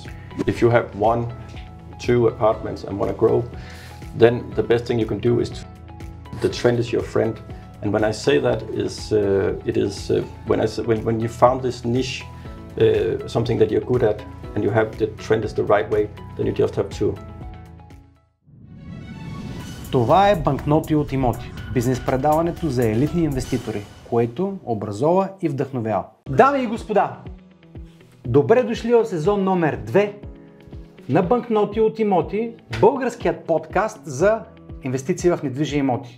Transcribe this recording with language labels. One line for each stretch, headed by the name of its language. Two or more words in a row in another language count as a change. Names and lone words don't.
English: If you have 1, 2 apartments and want to grow, then the best thing you can do is the trend is your friend. And when I say that is when you found this niche, something that you're good at, and you have the trend is the right way, then you just have to.
Bulgarian: Това е Банкноти от имоти. Бизнес предаването за елитни инвеститори, което образова и вдъхновява. Дами и господа, добре дошли в сезон номер 2 на Банкноти от имоти, българският подкаст за инвестиции в недвижими имоти.